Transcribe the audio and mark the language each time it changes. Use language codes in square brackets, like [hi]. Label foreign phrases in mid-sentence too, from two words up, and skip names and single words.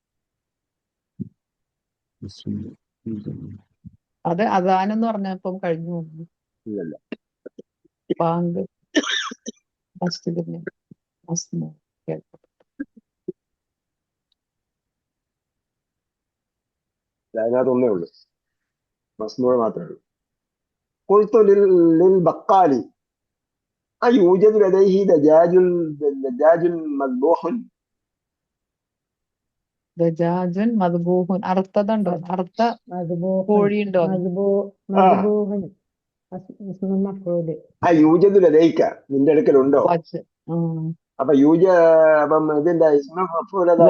[ml] അത് അദാനെന്ന് പറഞ്ഞപ്പം കഴിഞ്ഞു വന്നു. ഇല്ലല്ല. ബാങ്ക് മസ്ജിദിന് മസ്മൂ കേൾക്കും. അതിനകത്ത് ഒന്നേ ഉള്ളൂ, മസ്മൂഅ മാത്രമേ ഉള്ളൂ. [ar] قلت للبقال أيوجد لديه دجاج مذبوح. دجاج مذبوح. അറുത്തതുണ്ടോ? [ml] അറുത്ത കോഴിയുണ്ടോ? [ar] مذبوحا اسم مفعول. يوجد لديك, [ml] നിന്റെ അടുക്കലുണ്ടോ? അപ്പൊ അപ്പം ഇതിന്റെ [ar] اسم مفعول [ml] ഏതാണ്?